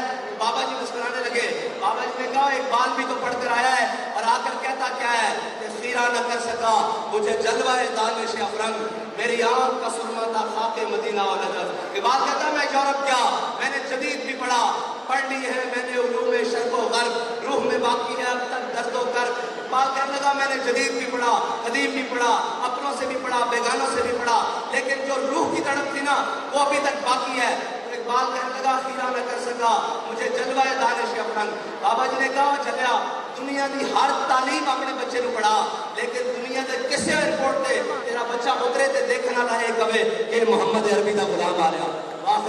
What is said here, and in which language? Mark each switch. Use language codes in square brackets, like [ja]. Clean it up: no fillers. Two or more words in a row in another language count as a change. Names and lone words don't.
[ur] بابا جی مسکرانے لگے. بابا جی نے کہا اقبال بھی تو پڑھ کر آیا ہے اور آ کر کہتا کیا ہے کہ خیرہ نہ کر سکا مجھے جلوہ دانش افرنگ, میری آنکھ کا سرما تھا خاک مدینہ و نجف. اقبال کہتا میں یورپ گیا, میں نے جدید بھی پڑھا, پڑھ لی ہے میں نے علوم شرق و غرب, روح میں باقی ہے اب تک درد و کرب. اقبال کہنے لگا میں نے جدید بھی پڑھا, قدیم بھی پڑھا, اپنوں سے بھی پڑھا, بیگانوں سے بھی پڑھا, لیکن جو روح کی تڑپ تھی نا وہ ابھی تک باقی ہے. اقبال کہنے لگا خیرہ نہ کر سکا مجھے جلوہ دانش افرنگ. بابا جی نے کہا چلیا دنیا کی ہر تعلیم اپنے بچے کو پڑھا, لیکن دنیا کے [pa] کسے ایئرپورٹ تے تیرا بچہ اترے تے دیکھنا لائے کبھی کہ محمد عربی دا غلام آ رہا.